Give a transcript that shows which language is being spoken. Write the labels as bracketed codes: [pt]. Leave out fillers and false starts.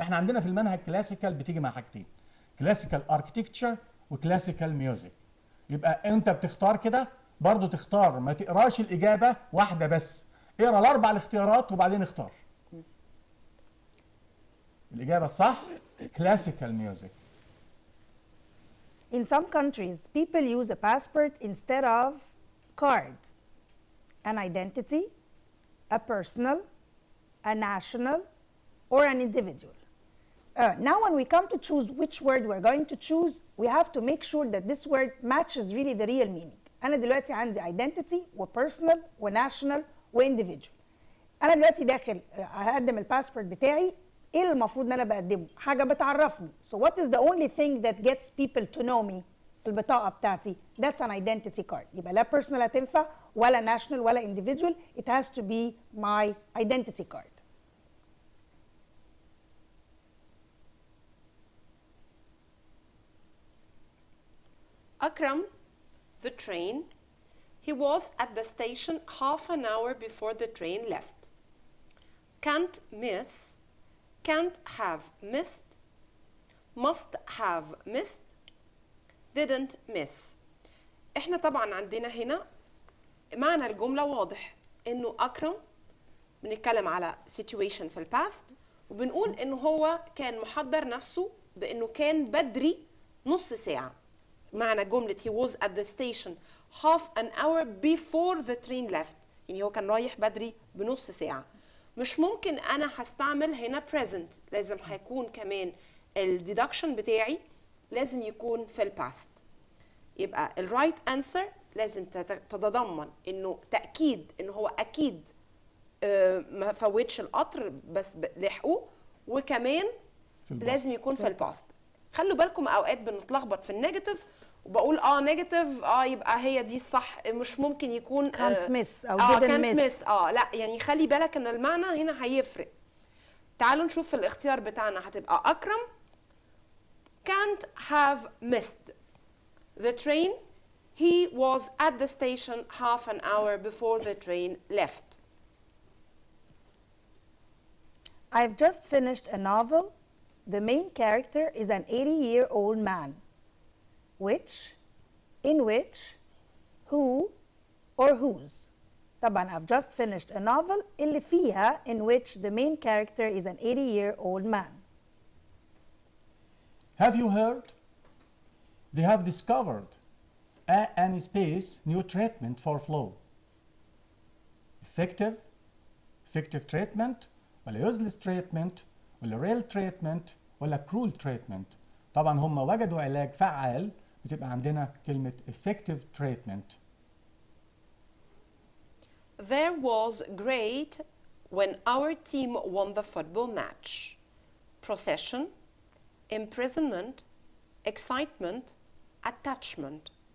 [ar] احنا عندنا في المنهج كلاسيكال بتيجي مع حاجتين، كلاسيكال اركتكتشر وكلاسيكال ميوزك. يبقى انت بتختار كده برضو، تختار ما تقراش الاجابه واحده بس، اقرا الاربع الاختيارات وبعدين اختار. الاجابه الصح كلاسيكال ميوزك. [en] In some countries, people use a passport instead of card. An identity, a personal, a national, or an individual. Now when we come to choose which word we're going to choose, we have to make sure that this word matches really the real meaning. [ar] أنا دلوقتي عندي identity و personal و national و individual. أنا دلوقتي داخل هقدم الباسبورت بتاعي، إيه اللي المفروض إن أنا بقدمه؟ حاجة بتعرفني. [en] So what is the only thing that gets people to know me؟ [ar] البطاقة بتاعتي. [en] That's an identity card. [ar] يبقى لا personal هتنفع ولا national ولا individual. [en] It has to be my identity card. Akram, the train, he was at the station half an hour before the train left. Can't miss, can't have missed, must have missed, didn't miss. [ar] احنا طبعا عندنا هنا معنى الجملة واضح انه أكرم بنتكلم على situation في الباست وبنقول انه هو كان محضر نفسه بانه كان بدري نص ساعة. معنى جملة [en] he was at the station half an hour before the train left، [ar] يعني هو كان رايح بدري بنص ساعة. مش ممكن أنا هستعمل هنا present، لازم هيكون كمان الديدكشن بتاعي لازم يكون في الباست. يبقى الرايت انسر لازم تتضمن انه تأكيد انه هو أكيد ما فوتش القطر بس لحقوه، وكمان لازم يكون في الباست. خلوا بالكم اوقات بنتلخبط في النيجاتيف وبقول نيجاتيف يبقى هي دي الصح، مش ممكن يكون [en] can't miss او didn't miss. [ar] لا يعني خلي بالك ان المعنى هنا هيفرق. تعالوا نشوف في الاختيار بتاعنا هتبقى أكرم [en] can't have missed the train. He was at the station half an hour before the train left. I've just finished a novel. The main character is an 80-year-old man. Which, in which, who, or whose. طبعا I've just finished a novel [ar] اللي فيها [en] in which the main character is an 80-year-old man. Have you heard? They have discovered an space new treatment for flu. Effective treatment ولا useless treatment ولا real treatment ولا cruel treatment. [ar] طبعا هم وجدوا علاج فعال، بتبقى عندنا كلمة effective treatment. [en] There was great when our team won the football match. Procession, imprisonment, excitement, attachment.